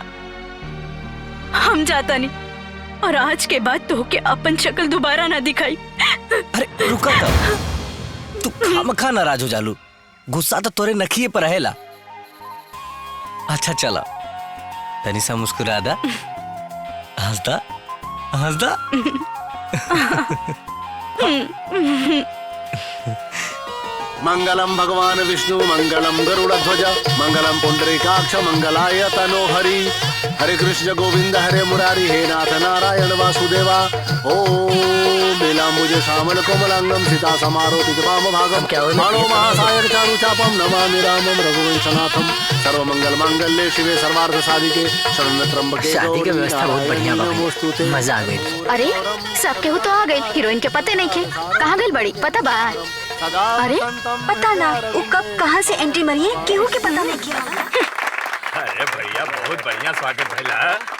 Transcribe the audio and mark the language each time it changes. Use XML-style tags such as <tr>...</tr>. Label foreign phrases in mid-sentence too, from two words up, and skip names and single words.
<bho>हम जाता नहीं, और आज के बाद तो के अपन शक्ल दोबारा ना दिखाई। अरे रुका तू खामखा नाराज हो जालू, गुस्सा तो तोरे नखिए पर रहेला। अच्छा चला तनी सा मुस्कुरा दा, हंसदा हंसदा।</bho> <sa>मंगलम भगवान विष्णु मंगलम गरुड़ध्वज मंगलम पुंडरीकाक्ष मंगलाय तनो हरि। हरे कृष्ण गोविंद हरे मुरारी हे नाथ नारायण वासुदेवा। ओम नीलांबुज श्यामल कोमलांगम सीता समारोपित वाम भागम मानो महासायक चारु चापम नमामि रामम रघुवंशनाथम। सर्वमंगल मांगल्ये शिवे सर्वार्थ साधिके शरण्य त्र्यंबके।</sa> <bho>शादी की व्यवस्था बहुत बढ़िया बा, मजा आ गई। अरे सब केहू तो आ गई, हीरोइन के पते नहीं थे कहाँ गई बड़ी, पता बा? अरे पता ना वो कब कहाँ से एंट्री मरी है, केहू के पता नहीं किया। अरे भैया बहुत बढ़िया स्वागत भइला।</bho>